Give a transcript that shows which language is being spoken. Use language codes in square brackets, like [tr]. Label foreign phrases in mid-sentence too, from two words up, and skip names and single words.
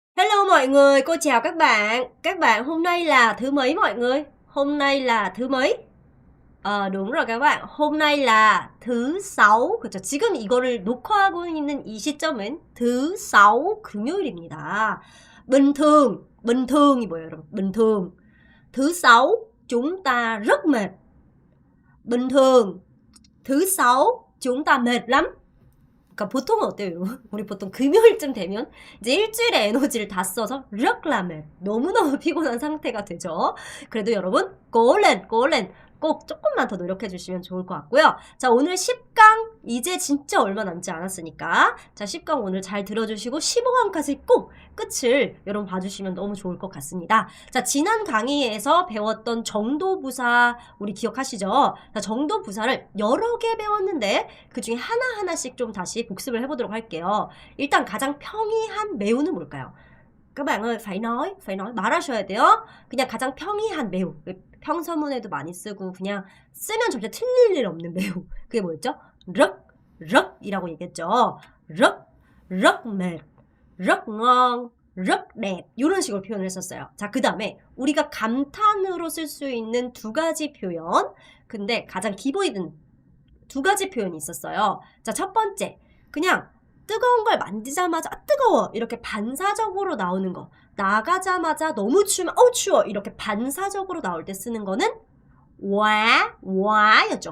[vi] Hello mọi người, cô chào các bạn. Các bạn hôm nay là thứ mấy mọi người? Hôm nay là thứ mấy? đúng rồi các bạn. hôm nay là thứ sáu. [ko] 그렇죠. 지금 이거를 녹화하고 있는 이 시점은 [vi] thứ sáu [ko] 금요일입니다. [vi] bình thường [ko] 이 뭐예요, 여러분? [vi] bình thường. Thứ sáu chúng ta rất mệt. bình thường. thứ sáu chúng ta mệt lắm. [ko] 그러니까 보통은 어때요, 여러분? 우리 보통 금요일쯤 되면 이제 일주일의 에너지를 다 써서 르클라멜 너무너무 피곤한 상태가 되죠. 그래도 여러분 [vi] cố lên [ko] 꼭 조금만 더 노력해 주시면 좋을 것 같고요. 자, 오늘 10강 이제 진짜 얼마 남지 않았으니까 자, 10강 오늘 잘 들어주시고 15강까지 꼭 끝을 여러분 봐주시면 너무 좋을 것 같습니다. 자, 지난 강의에서 배웠던 정도부사 우리 기억하시죠? 자, 정도부사를 여러 개 배웠는데 그 중에 하나하나씩 좀 다시 복습을 해보도록 할게요. 일단 가장 평이한 매우는 뭘까요? [vi] các bạn ơi, phải nói, [ko] 말하셔야 돼요. 그냥 가장 평이한 매우. 평서문에도 많이 쓰고 그냥 쓰면 절대 틀릴 일 없는 매우. 그게 뭐였죠? 럭이라고 얘기했죠. [vi] 럭 mệt, rất ngon, rất đẹp [ko] 이런 식으로 표현을 했었어요. 자, 그 다음에 우리가 감탄으로 쓸 수 있는 두 가지 표현. 근데 가장 기본이든 두 가지 표현이 있었어요. 자, 첫 번째, 그냥 뜨거운 걸 만지자마자 뜨거워 이렇게 반사적으로 나오는 거. 나가자마자 너무 추우면 추워 이렇게 반사적으로 나올 때 쓰는 거는 와였죠.